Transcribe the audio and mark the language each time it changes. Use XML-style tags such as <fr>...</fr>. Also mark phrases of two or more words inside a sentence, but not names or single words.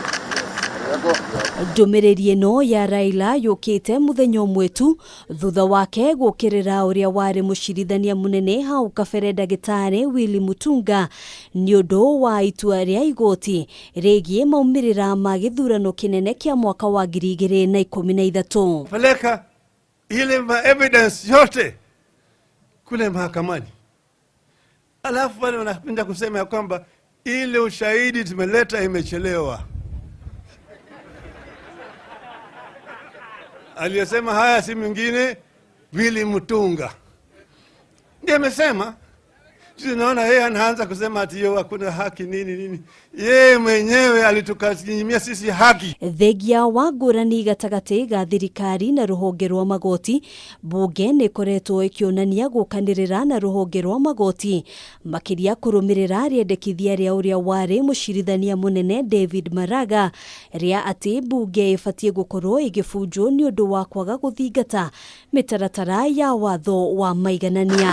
<ki>Ndũmĩrĩri ĩno ya Raila yũkĩte mũthenya ũmwe tu thutha wake gũkĩrĩra ũrĩa warĩ mũcirithania mũnene hau kabere Ndagĩtarĩ Willy Mutunga nĩ ũndũ wa itua rĩa igoti rĩgiĩ maumĩrĩra ma gĩthurano kĩnene kĩa mwaka wa 2013.</ki> <sw>Peleka ile evidence yote kule mahakamani. Alafu wale wanapenda kusema ya kwamba ile ushahidi tumeleta imechelewa. Aliyesema haya si mwingine Willy Mutunga. Ndiye amesema. Tunaona yeye anaanza kusema ati yeye hakuna haki nini. Yeye mwenyewe alitukasimia sisi haki.</sw> <ki>Thegia wa ngũrani gatagatĩ ga thirikari na rũhonge rwa magoti, bunge nĩ ĩkoretwo ĩkĩonania gũkanĩrĩra na rũhonge rwa magoti makĩria kũrũmĩrĩra rĩendekithia rĩa ũrĩa warĩ mũcirithania mũnene David Maraga rĩa atĩ bunge ĩbatiĩ gũkorwo ĩgĩbunjwo nĩ ũndũ wa kwaga gũthingata mĩtaratara ya watho wa maiganania.</ki>